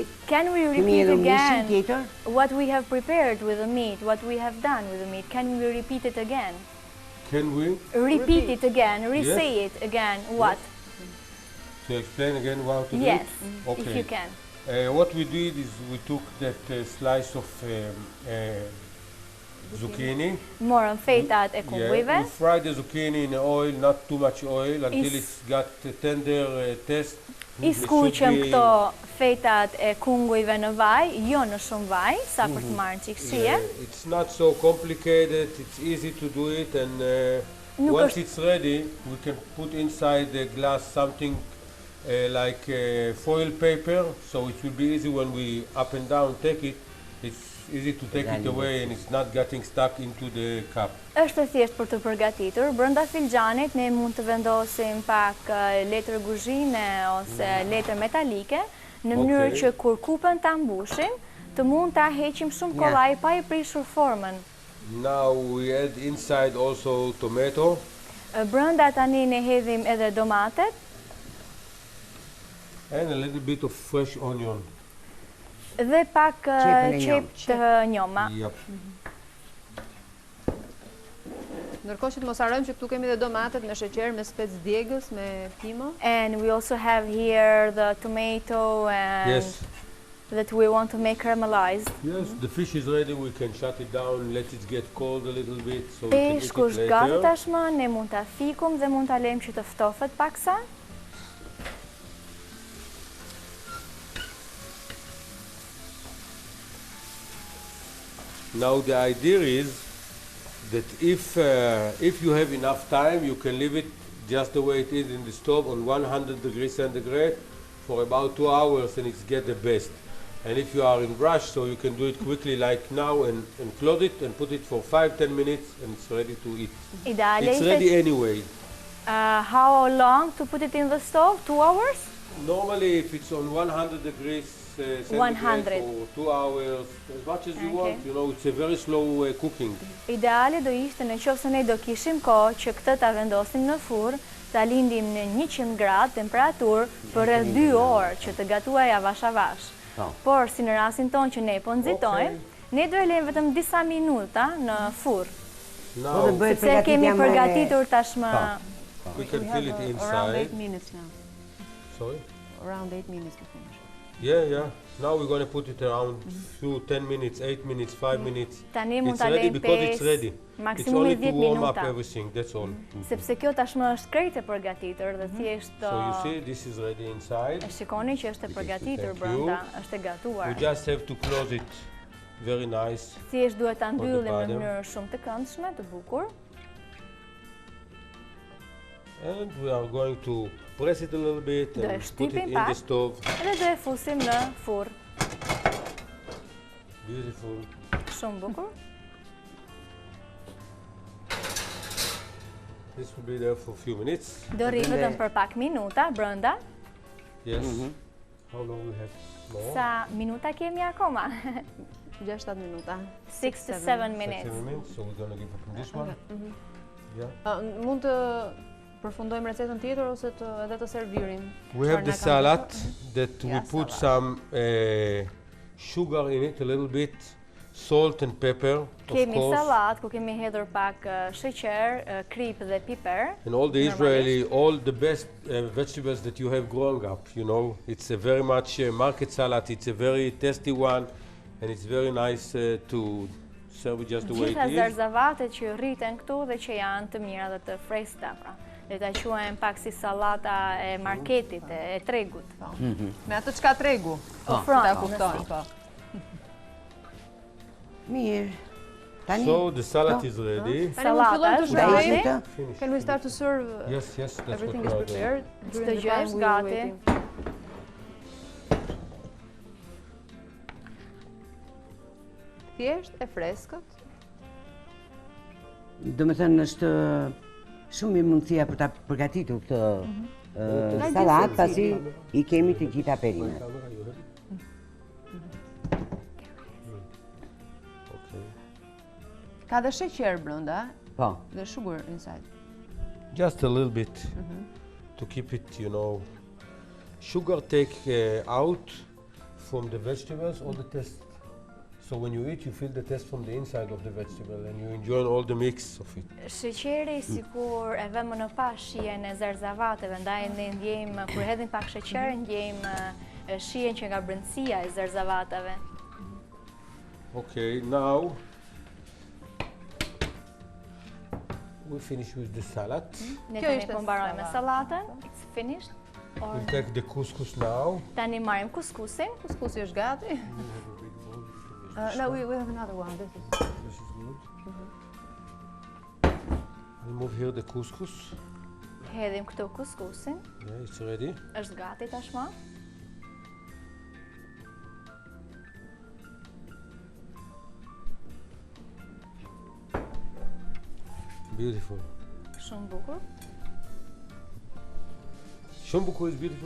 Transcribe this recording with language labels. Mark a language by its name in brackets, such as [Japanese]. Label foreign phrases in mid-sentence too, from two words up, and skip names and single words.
[English] Can we repeat again what we have prepared with the meat, what we have done with the meat? Can we repeat it again? Can we? Repeat it again, re-say it again. What? To explain again what to do? Yes, okay. if you can. What we did is we took that slice of zucchini. [Albanian] Morëm fetat e kungujve. [English] We fried the zucchini in oil, not too much oil, until it's got a tender taste. [Albanian] I skuqem këto fetat e kungujve në vaj, jo në shumë vaj, sa për të marrë çik shije. [English] It's not so complicated, it's easy to do it, and once it's ready, we can put inside the glass something like foil paper, so it will be easy when we up and down take it. It's easy to take it away and it's not getting stuck into the cup. [Albanian] Është thjesht për të përgatitur. Brenda filxhanit ne mund të vendosim pak letër kuzhine ose letër metalike, në mënyrë që kur kupën ta mbushim, të mund ta heqim shumë kollaj pa I prishur formën. [English] Now we add inside also tomato. [Albanian] Brenda tani ne hedhim edhe domatet. [English] And a little bit of fresh onion. [Albanian] Dhe pak qep të njoma. Ndërkohë që të mos harrojmë që këtu kemi dhe domatet me sheqer, me spec djegës, me pimo. [English] And we also have here the tomato and that we want to make caramelized. Yes, the fish is ready, we can shut it down, let it get cold a little bit so we can eat it [Albanian] Peshku është gati [English] later. [Albanian] tashmë, ne mund ta fikum dhe mund ta lejmë që të ftofet paksa. [English] Now the idea is that if you have enough time, you can leave it just the way it is in the stove on 100 degrees centigrade for about 2 hours and it's get the best. And if you are in rush, so you can do it quickly like now and close it and put it for 5-10 minutes and it's ready to eat. It's ready anyway. How long to put it in the stove? 2 hours? Normally if it's on 100 degrees centigrade for 2 hours, as much as you want, you know, it's a very slow cooking. [Albanian] Ideali do ishte në qoftë se ne do kishim kohë që këtë ta vendosim në furrë, ta lindim në 100 gradë temperaturë për rreth 2 orë që të gatuaj avash avash. Por si në rastin tonë që ne po nxitojmë, ne do e lejmë vetëm disa minuta në furrë. Sepse kemi përgatitur tashmë. [English] We can fill it inside. Around 8 minutes now. Sorry? Around 8 minutes to finish. Yeah. Now we're going to put it around 10 minutes, 8 minutes, 5 minutes. It's ready because it's ready. It's only to warm up everything, that's all. [Albanian] Sepse kjo tashmë është krejt e përgatitur dhe thjesht [English] So you see, this is ready inside. [Albanian] E shikoni që është e përgatitur brenda, është e gatuar. [English] We just have to close it very nice. [Albanian] Thjesht duhet ta mbyllim në mënyrë shumë të këndshme, të bukur. [English] And we are going to press it a little bit and put it in the stove. [Albanian] Edhe do e fusim në furr. [English] Beautiful. [Albanian] Shumë bukur. [English] This will be there for a few minutes. [Albanian] Do rri vetëm për pak minuta brenda. [English] Yes. How long we have more? [Albanian] Sa minuta kemi akoma? 6-7 minuta. [English] 6 to 7 minutes. 7 minutes, so we're going to give it from this one. Yeah. [Albanian] Mund të përfundojmë recetën tjetër ose edhe të servirim? [English] We have the salad that we put some sugar in it, a little bit, salt and pepper, [Albanian] Kemi salat ku kemi hedhur pak sheqer, krip dhe piper. [English] And all the Israeli, all the best vegetables that you have growing up, you know. It's a very much market salad, it's a very tasty one, and it's very nice to serve it just the way it is. [Albanian] Gjitha zarzavatet që rriten këtu dhe që janë të mira dhe të freskëta, pra. Le ta quajmë pak si sallata e marketit, e tregut. Me atë çka tregu? Ta kuptojnë, po. Mirë. [English] So the salad is ready. [Albanian] Salata. [English] Can we start to serve? Yes, that's everything what is prepared. [Albanian] Çdo gjë është gati. Thjesht e freskët. Do të thënë është shumë mirë mundësia për ta përgatitur këtë salat, pasi i kemi të gjitha perimet. Ka dhe sheqer brenda, po. [English] Dhe sugar inside. Just a little bit to keep it, you know. Sugar take out from the vegetables all the taste. So when you eat, you feel the taste from the inside of the vegetable and you enjoy all the mix of it. [Albanian] Sheqeri sikur e vëmë në pas shijen e zarzavateve, ndaj ne ndjejmë kur hedhim pak sheqer, ndjejmë shijen që nga brendësia e zarzavateve. [English] Okay, now we finish with the salad. [Albanian] Ne tani po mbarojmë me sallatën. [English] It's finished. We'll take the couscous now. [Albanian] Tani marrim kuskusin. Kuskusi është gati. [English] No, we have another one. This is good. We move here the couscous. [Albanian] Hedhim këtu kuskusin. [English] Yeah, it's ready. [Albanian] Është gati tashmë. [English] Beautiful. [Albanian] Shumë bukur. Shumë bukur [English] is beautiful?